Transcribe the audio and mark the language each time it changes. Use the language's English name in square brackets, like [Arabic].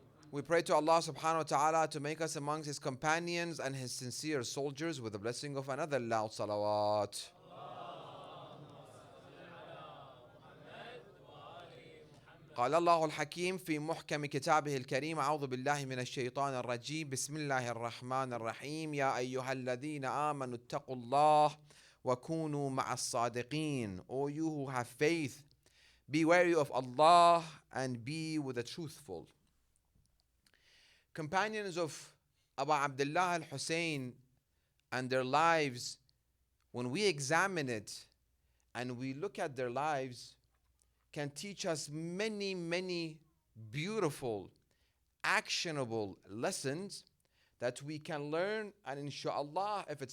[English] We pray to Allah subhanahu wa ta'ala to make us amongst His companions and His sincere soldiers with the blessing of another loud salawat. [Arabic] قال الله الحكيم في محكم كتابه الكريم أعوذ بالله من الشيطان الرجيم بسم الله الرحمن الرحيم يا أيها الذين آمنوا اتقوا الله وكونوا مع الصادقين. [English] O you who have faith, be wary of Allah and be with the truthful. Companions of Abu Abdullah al-Hussein and their lives, when we examine it and we look at their lives, can teach us many beautiful, actionable lessons that we can learn, and inshallah,